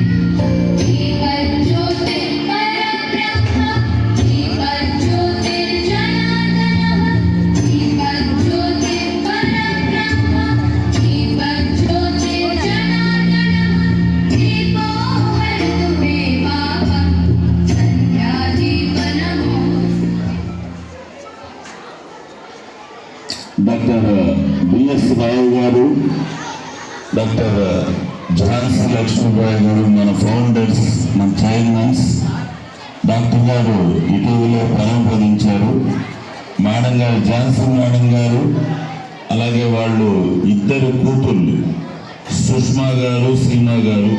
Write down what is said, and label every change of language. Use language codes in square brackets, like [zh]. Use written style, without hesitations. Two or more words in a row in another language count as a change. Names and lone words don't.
[sa] दीपज्योतिर्परब्रह्म दीपज्योतिर्जनार्दनः दीपज्योतिर्परब्रह्म दीपज्योतिर्जनार्दनः दीपो हरतु मे पापं सन्ध्यादीपनमोस्तुते [te] డాక్టర్ బిఎస్ రావు గారు, డాక్టర్ ఝాన్సీ లక్ష్మీబాయి గారు మన ఫౌండర్స్, మన చైర్మన్స్. డాక్టర్ గారు ఇటీవలే పరంపదించారు. మేడం గారు, ఝాన్సీ మేడం గారు, అలాగే వాళ్ళు ఇద్దరు కూతుళ్ళు సుష్మా గారు, సీమా గారు.